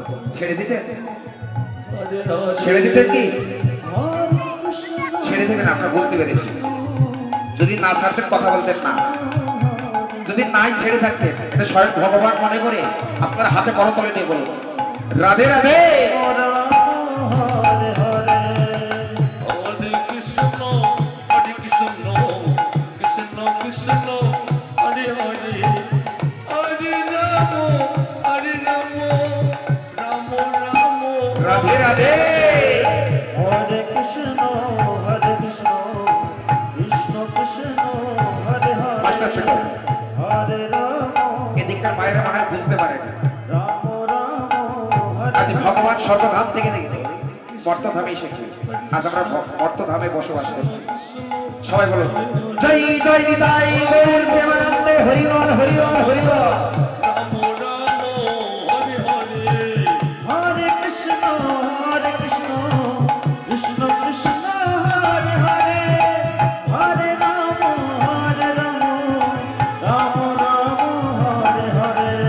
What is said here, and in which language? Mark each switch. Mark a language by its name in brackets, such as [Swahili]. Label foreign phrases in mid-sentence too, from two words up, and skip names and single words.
[Bangla] ছেড়ে দিতেন? ছেড়ে দিতেন কি? ছেড়ে দেবেন, আমরা বুঝতে পেরেছি। যদি না ছাড়তেন কথা বলতেন না, যদি নাই ছেড়ে থাকতেন, এটা স্বয়ং ভগবান মনে করে আপনার হাতে করতলে দিয়ে বলুন রাধে রাধে। [Sanskrit] হরে হরে हरे कृष्ण, कृष्ण कृष्ण, हरे हरे, हरे राम, राम राम, [Bangla] রাধে রাধে। [Sanskrit] হরে কৃষ্ণ কৃষ্ণ কৃষ্ণ হরে [Bangla] মাস্টার ছোট, [Sanskrit] হরে হরে রাম [Bangla] এদিককার বাইরে মনে হয় বুঝতে পারেন। [Sanskrit] রাম রাম হরে [Bangla] আজ ভগবান স্বর্গধাম থেকে দেখতে মর্তধামে এসেছে। আজ আমরা মর্তধামে বসবাস করছি। সবাই বলুন জয় জয় নিতাই গৌর প্রেমানন্দে হরি বল হরি বল হরি বল। [Sanskrit] राम राम, हरे हरे. হরে কৃষ্ণ কৃষ্ণ কৃষ্ণ হরে হরে হরে রাম রাম রাম হরে হরে